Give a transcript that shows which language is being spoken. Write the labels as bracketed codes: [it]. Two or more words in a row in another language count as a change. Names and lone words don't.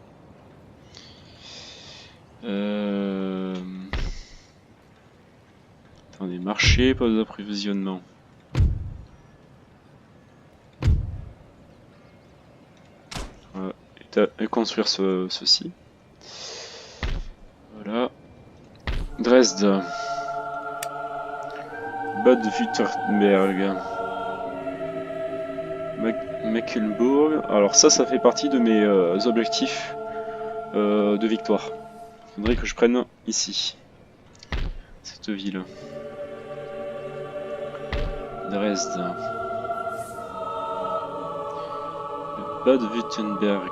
[fr] Attendez, marché, poste d'approvisionnement. Et construire ceci. Dresde. Bad-Württemberg. Mecklenburg. Alors ça fait partie de mes objectifs de victoire. Il faudrait que je prenne ici. Cette ville. Dresde. Bad-Württemberg.